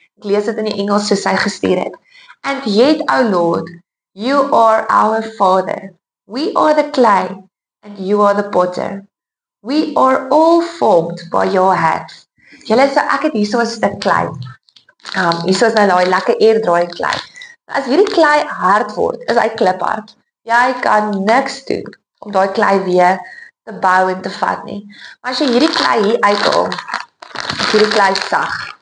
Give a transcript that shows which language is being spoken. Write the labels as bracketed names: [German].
[Afrikaans] Ek lees dit in die Engels soos sy gestuur het. [English] And yet, O Lord, You are our Father. We are the clay, and You are the potter. We are all formed by Your hands. [Afrikaans] Julle, so ek het hierso 'n stuk klei. Hierso is nou daai lekker airdraai klei. As hierdie klei hard word, is hy kliphard. Jy kan niks doen om daai klei weer te bou en te vat nie. Maar as jy hierdie klei hier uithaal, is hierdie klei sag.